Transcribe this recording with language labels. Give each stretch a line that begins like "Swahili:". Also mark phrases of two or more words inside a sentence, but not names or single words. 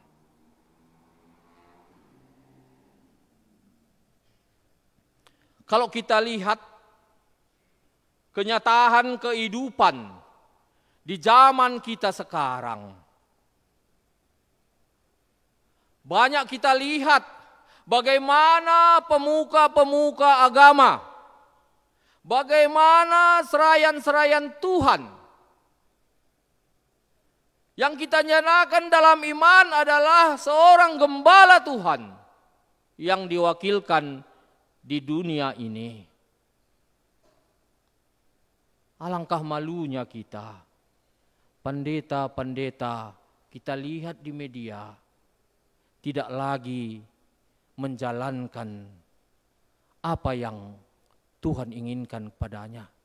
Indonesian: Kalau kita lihat kenyataan kehidupan di zaman kita sekarang, banyak kita lihat bagaimana pemuka-pemuka agama, bagaimana serayan-serayan Tuhan yang kita nyatakan dalam iman adalah seorang gembala Tuhan yang diwakilkan di dunia ini. Alangkah malunya kita, pendeta-pendeta kita lihat di media tidak lagi menjalankan apa yang Tuhan inginkan padanya.